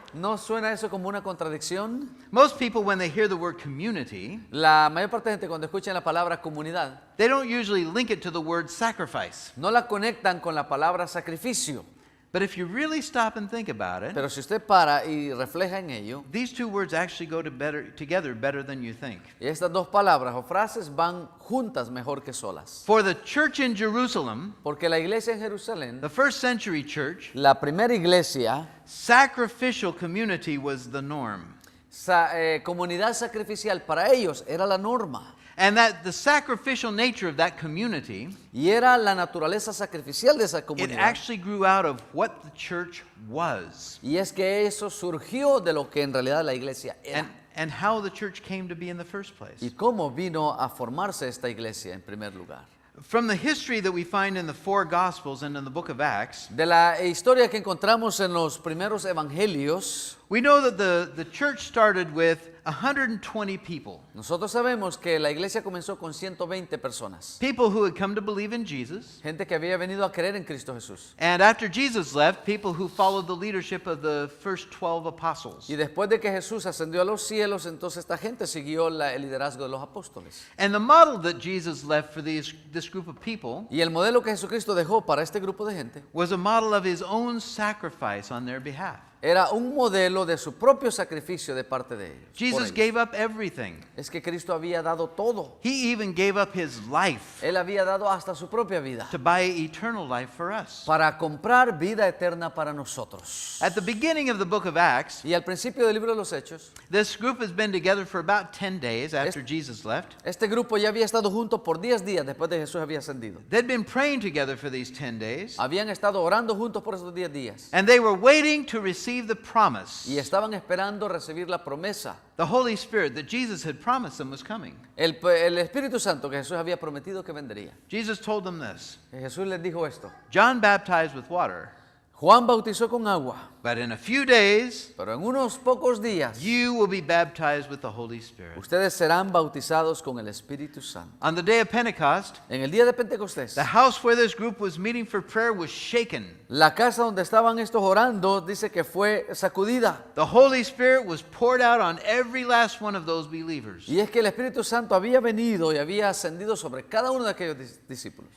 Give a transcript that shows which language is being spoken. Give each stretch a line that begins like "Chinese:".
Spanish: ¿no suena eso como una contradicción?
English: Most people, when they hear the word community,
Spanish: La mayor parte de gente cuando escuchan la palabra comunidad,
English: they don't usually link it to the word sacrifice.
Spanish: no la conectan con la palabra sacrificio.
English: But if you really stop and think about it,
Spanish: Pero si usted para y refleja en ello,
English: these two words actually go together better than you think.
Spanish: estas dos palabras o frases van juntas mejor que solas.
English: For the church in Jerusalem,
Spanish: Porque la iglesia en Jerusalén,
English: the first century church,
Spanish: la primera iglesia,
English: sacrificial community was the norm.
Spanish: comunidad sacrificial para ellos era la norma.
English: And that the sacrificial nature of that community,
Spanish: Y era la naturaleza sacrificial de esa
English: it
Spanish: comunidad.
English: actually grew out of what the church was
Spanish: Y es que eso surgió de lo que en realidad la iglesia era.
English: and how the church came to be in the first place.
Spanish: Y cómo vino a formarse esta iglesia en primer lugar.
English: From the history that we find in the four Gospels and in the book of Acts,
Spanish: De la historia que encontramos en los primeros evangelios,
English: we know that the church started with 120 people.
Spanish: nosotros sabemos que la iglesia comenzó con 120 personas.
English: People who had come to believe in Jesus.
Spanish: Gente que había venido a creer en Cristo Jesús.
English: And after Jesus left, people who followed the leadership of the first 12 apostles.
Spanish: Y después de que Jesús ascendió a los cielos, entonces esta gente siguió el liderazgo de los apóstoles.
English: And the model that Jesus left for this group of people
Spanish: Y el modelo que Jesucristo dejó para este grupo de gente
English: was a model of his own sacrifice on their behalf.
Spanish: era un modelo de su propio sacrificio de parte de ellos. por
English: Jesus gave up everything.
Spanish: Es que Cristo había dado todo.
English: He even gave up his life
Spanish: Él había dado hasta su propia vida
English: to buy eternal life for us.
Spanish: para comprar vida eterna para nosotros.
English: At the beginning of the book of Acts,
Spanish: Y al principio del libro de los Hechos,
English: this group has been together for about 10 days after Jesus left.
Spanish: este grupo ya había estado junto por 10 días después de Jesús había ascendido.
English: They'd been praying together for these 10 days,
Spanish: Habían estado orando juntos por esos 10 días.
English: and they were waiting to receive the promise.
Spanish: Y estaban esperando recibir la promesa.
English: The Holy Spirit that Jesus had promised them was coming.
Spanish: El Espíritu Santo que Jesús había prometido que vendría.
English: Jesus told them this.
Spanish: Jesús les dijo esto.
English: John baptized with water,
Spanish: Juan bautizó con agua,
English: but in a few days
Spanish: pero en unos pocos días
English: you will be baptized with the Holy Spirit.
Spanish: ustedes serán bautizados con el Espíritu Santo.
English: On the day of Pentecost,
Spanish: En el día de Pentecostés,
English: the house where this group was meeting for prayer was shaken.
Spanish: la casa donde estaban estos orando dice que fue sacudida.
English: The Holy Spirit was poured out on every last one of those believers.
Spanish: Y es que el Espíritu Santo había venido y había ascendido sobre cada uno de aquellos discípulos.